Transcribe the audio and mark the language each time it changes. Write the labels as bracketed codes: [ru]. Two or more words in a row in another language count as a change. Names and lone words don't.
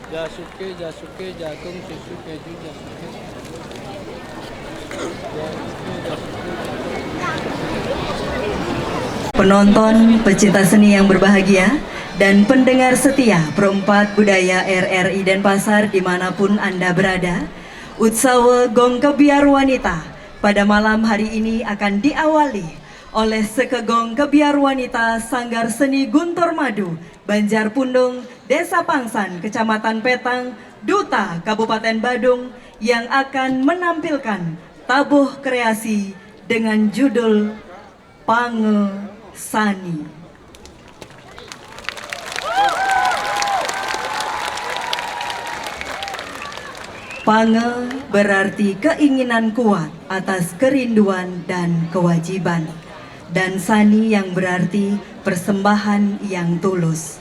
[id] Jasuke, Jasuke, Jagung, Susu, Keju, Jasuke. Penonton, pecinta seni yang berbahagia, dan pendengar setia Perempat Budaya RRI Denpasar dimanapun Anda berada, Utsawa Gong Kebiar Wanita pada malam hari ini akan diawali oleh Sekegong Kebiar Wanita Sanggar Seni Guntur Madu, Banjarpundung, Desa Pangsan, Kecamatan Petang, Duta, Kabupaten Badung yang akan menampilkan tabuh kreasi dengan judul Pange Sani. Pange berarti keinginan kuat atas kerinduan dan kewajiban, dan sani yang berarti persembahan yang tulus.